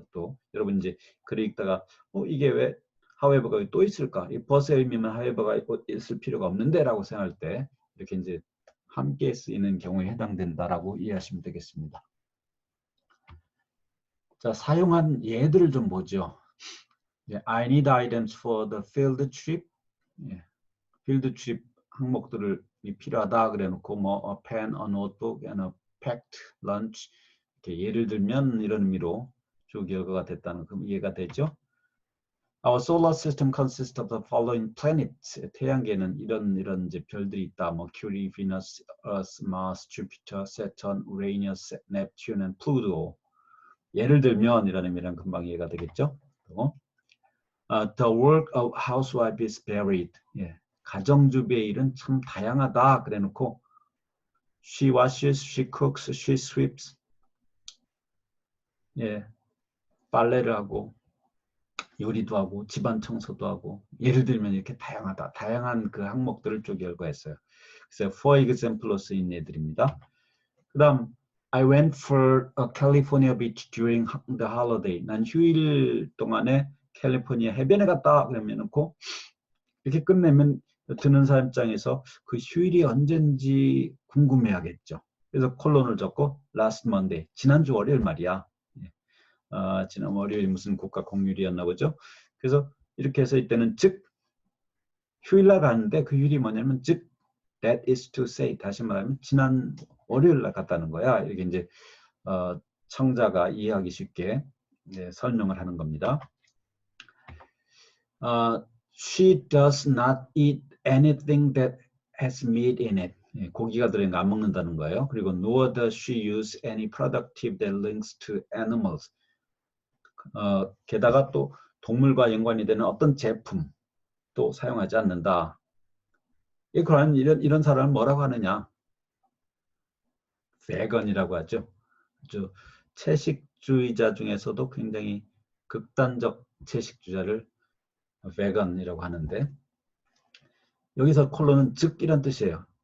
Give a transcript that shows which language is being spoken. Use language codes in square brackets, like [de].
[ko] 또 여러분 이제 글을 읽다가 이게 왜 however가 또 있을까? 이 but의 의미면 however가 있을 필요가 없는데라고 생각할 때 이렇게 이제 함께 쓰이는 경우에 해당된다라고 이해하시면 되겠습니다. 자, 사용한 예들을 좀 보죠. [en] I need items for the field trip. field trip [ko] 항목들을 필요하다 그래놓고 뭐 [en] a pen, a notebook, and a packed lunch. [ko] 이렇게 예를 들면 이런 의미로 주 결과가 됐다는 그 이해가 되죠. [en] Our solar system consists of the following planets. [ko] 태양계는 이런 이제 별들이 있다. [en] Mercury, Venus, Earth, Mars, Jupiter, Saturn, Uranus, Neptune, and Pluto. [ko] 예를 들면 이런 의미랑 금방 이해가 되겠죠. [en] The work of housewife is varied. [ko] 가정주부의 일은 참 다양하다. 그래놓고 [en] she washes, she cooks, she sweeps. [ko] 빨래를 하고 요리도 하고 집안 청소도 하고 예를 들면 이렇게 다양하다. 다양한 그 항목들을 쭉 열거했어요. 그래서 [en] for example [ko] 로 쓰인 예들입니다. 그 다음 [en] I went for a California beach during the holiday. [ko] 난 휴일 동안에 캘리포니아 해변에 갔다. 그러면 놓고 이렇게 끝내면 듣는 사람 입장에서 그 휴일이 언젠지 궁금해하겠죠. 그래서 콜론을 적고 [en] last Monday. [ko] 지난주 월요일 말이야. 지난 월요일 무슨 국가 공휴일이었나 보죠. 그래서 이렇게 해서 이때는 즉 휴일날 가는데 그 휴일이 뭐냐면 즉 [en] that is to say [ko] 다시 말하면 지난 월요일날 갔다는 거야. 이렇게 이제 청자가 이해하기 쉽게 설명을 하는 겁니다. [en] She does not eat anything that has meat in it. [ko] 고기가 들어있는 거 안 먹는다는 거예요. 그리고 [en] nor does she use any productive that links to animals. [ko] 게다가 또 동물과 연관이 되는 어떤 제품도 사용하지 않는다. 그런 이런 사람을 뭐라고 하느냐? vegan이라고 하죠. 채식주의자 중에서도 굉장히 극단적 채식주의자를 vegan이라고 하는데 여기서 콜론은 즉 이런 뜻이에요.